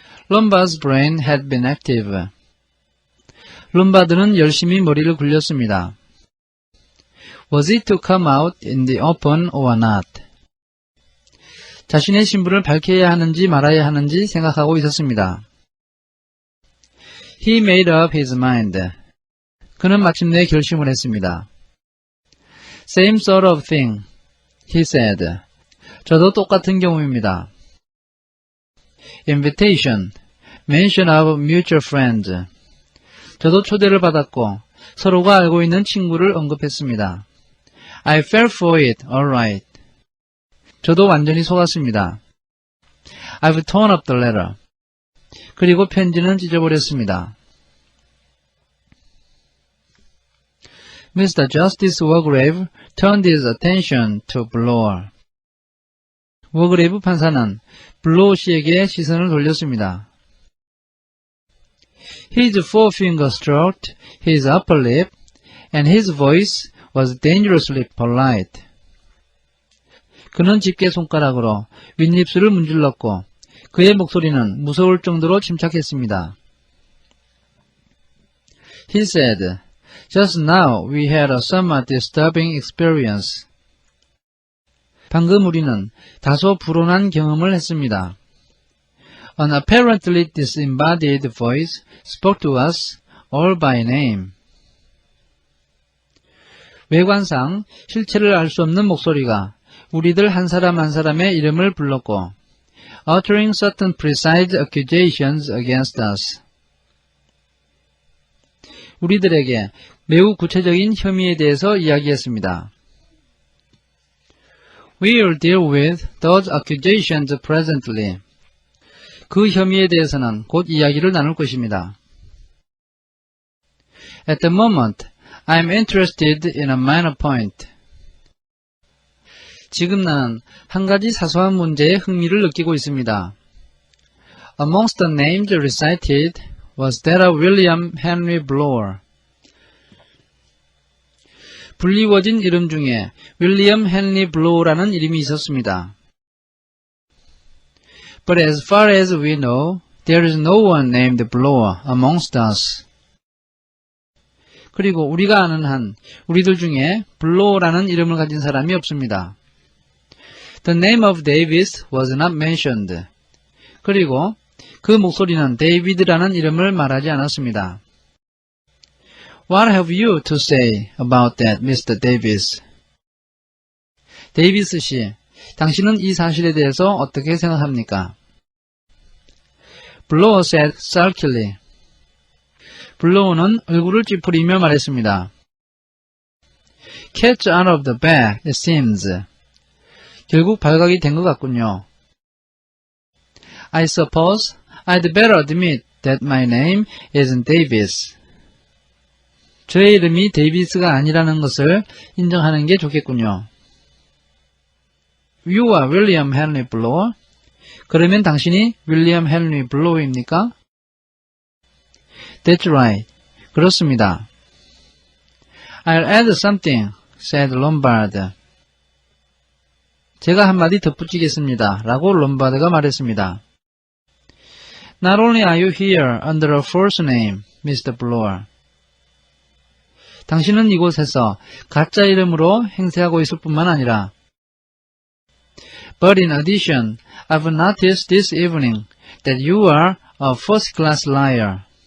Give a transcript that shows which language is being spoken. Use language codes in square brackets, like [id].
[en] Lombard's brain had been active. [ko] 롬바드는 열심히 머리를 굴렸습니다. [en] Was it to come out in the open or not? [ko] 자신의 신분을 밝혀야 하는지 말아야 하는지 생각하고 있었습니다. [en] He made up his mind. [ko] 그는 마침내 결심을 했습니다. [en] Same sort of thing, he said. [ko] 저도 똑같은 경우입니다. [en] Invitation, mention of mutual friends. [ko] 저도 초대를 받았고 서로가 알고 있는 친구를 언급했습니다. [en] I fell for it, alright. [ko] 저도 완전히 속았습니다. [en] I've torn up the letter. [ko] 그리고 편지는 찢어버렸습니다. [en] Mr. Justice Wargrave turned his attention to Blower. [ko] 워그레이브 판사는 블로우 씨에게 시선을 돌렸습니다. [en] His forefinger stroked his upper lip, and his voice was dangerously polite. [ko] 그는 집게 손가락으로 윗입술을 문질렀고 그의 목소리는 무서울 정도로 침착했습니다. [en] He said, Just now we had a somewhat disturbing experience. [ko] 방금 우리는 다소 불온한 경험을 했습니다. [en] An apparently disembodied voice spoke to us all by name. [ko] 외관상 실체를 알 수 없는 목소리가 우리들 한 사람 한 사람의 이름을 불렀고 [en] uttering certain precise accusations against us. [ko] 우리들에게 매우 구체적인 혐의에 대해서 이야기했습니다. [en] We will deal with those accusations presently. [ko] 그 혐의에 대해서는 곧 이야기를 나눌 것입니다. [en] At the moment, I am interested in a minor point. [ko] 지금 나는 한 가지 사소한 문제에 흥미를 느끼고 있습니다. [en] Amongst the names recited was that of William Henry Blower. [ko] 불리워진 이름 중에 윌리엄 헨리 블로우라는 이름이 있었습니다. [en] But as far as we know, there is no one named Blower amongst us. [ko] 그리고 우리가 아는 한 우리들 중에 블로우라는 이름을 가진 사람이 없습니다. [en] The name of Davis was not mentioned. [ko] 그리고 그 목소리는 데이비드라는 이름을 말하지 않았습니다. [en] What have you to say about that, Mr. Davis? [ko] 데이비스 씨, 당신은 이 사실에 대해서 어떻게 생각합니까? [en] Blower said sulkily. [ko] 블로우는 얼굴을 찌푸리며 말했습니다. [en] Catch out of the bag, it seems. [ko] 결국 발각이 된 것 같군요. [en] I suppose I'd better admit that my name isn't Davis. [ko] 저의 이름이 데이비스가 아니라는 것을 인정하는 게 좋겠군요. [en] You are William Henry Blower? [ko] 그러면 당신이 윌리엄 헨리 블로우입니까? [en] That's right. [ko] 그렇습니다. [en] I'll add something, said Lombard. [ko] 제가 한마디 덧붙이겠습니다. 라고 롬바드가 말했습니다. [en] Not only are you here under a false name, Mr. Blower. [ko] 당신은 이곳에서 가짜 이름으로 행세하고 있을 뿐만 아니라 [en] But in addition, I've noticed this evening that you are a first-class liar.